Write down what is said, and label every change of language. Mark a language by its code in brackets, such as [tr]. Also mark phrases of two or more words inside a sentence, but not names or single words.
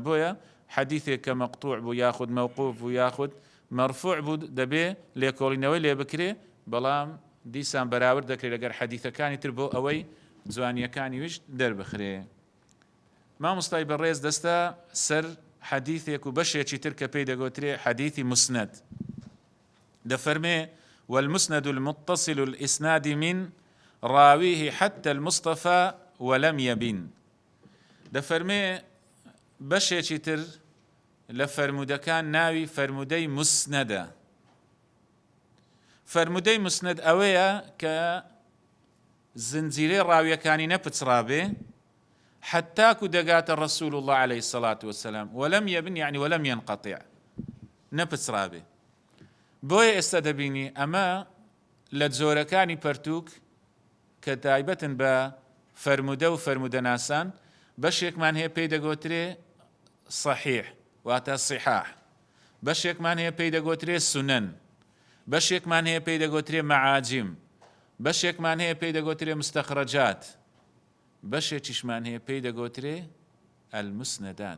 [ckb] بۆیە حەدیثێک کە مەقتوع بوو یاخود مەوقوف بوو یاخود مەرفوع بوو دەبێ لێکۆڵینەوەی لێ بکرێ، بەڵام دیسان بەراورد دەکرێت لەگەر حەدیثەکانی تر بۆ ئەوەی جوانیەکانی ویش دەربخرێ. مامۆستای بەڕێز دەستە سەر حەدیثێک و بەشێکی تر کە پێی دەگوترێ حەدیثی مسند. دەفەرمێ [ar] والمسند المتصل الإسناد من راويه حتى المصطفى ولم يبن. [ckb] دەفەرمێ بەشێکی تر لە فەرمودەکان ناوی فەرمودەی مسنەدە. فەرمودەی مسند ئەوەیە کە زنجیرەی ڕاویەکانی نەپچڕابێ حتاکو دەگاتە [ar] ڕەسوول الله عليه الصلاة والسلام ولم يبن يعني ولم ينقطع [ckb] نەپچڕابێ. بۆیە ئێستا دەبینی ئەمە لە جۆرەکانی پەرتووک کە تایبەتن بە فەرمودە و فەرمودە ناسان بەشێکمان هەیە پێی دەگوترێ صحیح واتە صحاح، بەشێکمان هەیە پێی دەگوترێ سونەن، بەشێکمان هەیە پێی دەگوترێ مەعاجم، بەشێکمان هەیە پێی دەگوترێ مستەخرەجات، بەشێکیشمان هەیە پێی دەگوترێ المسندات.